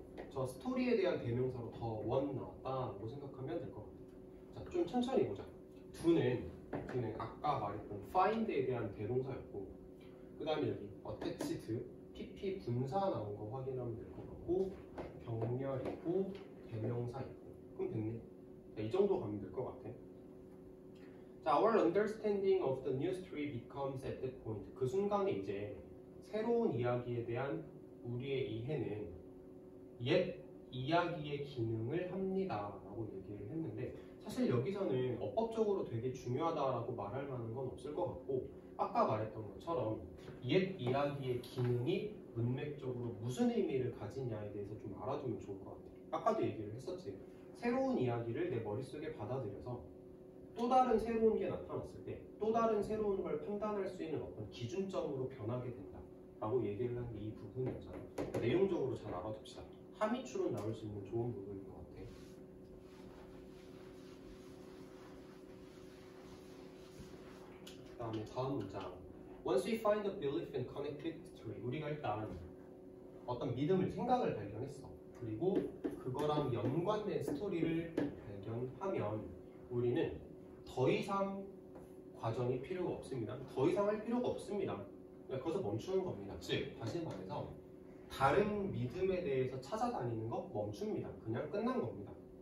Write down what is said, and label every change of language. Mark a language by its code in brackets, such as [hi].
[ko] 저 스토리에 대한 대명사로 더 원 나왔다고 생각하면 될 것 같아요. 자, 좀 천천히 보자. do는 아까 말했던 find에 대한 대동사였고, 그 다음에 여기 attached, pp 분사 나온 거 확인하면 될 것 같고, 병렬이고 대명사 있고, 그럼 됐네. 자, 이 정도 가면 될 것 같아. 자, [en] our understanding of the new story becomes at that point. [ko] 그 순간에 이제 새로운 이야기에 대한 우리의 이해는 옛 이야기의 기능을 합니다 라고 얘기를 했는데, 사실 여기서는 어법적으로 되게 중요하다라고 말할 만한 건 없을 것 같고, 아까 말했던 것처럼 옛 이야기의 기능이 문맥적으로 무슨 의미를 가지냐에 대해서 좀 알아두면 좋을 것 같아요. 아까도 얘기를 했었지. 새로운 이야기를 내 머릿속에 받아들여서 또 다른 새로운 게 나타났을 때 또 다른 새로운 걸 판단할 수 있는 어떤 기준점으로 변하게 된다 라고 얘기를 한 게 이 부분이었잖아. 내용적으로 잘 알아둡시다. 함의추로 나올 수 있는 좋은 부분인 것 같아. 그 다음에 다음 문장. [en] Once we find a belief and connected story. [ko] 우리가 일단 어떤 믿음을, 생각을 발견했어. 그리고 그거랑 연관된 스토리를 발견하면 우리는 더 이상 과정이 필요가 없습니다. 더 이상 할 필요가 없습니다. 거기서 멈추는 겁니다. 즉, 다시 말해서 다른 믿음에 대해서 찾아다니는 거 멈춥니다. 그냥 끝난 겁니다.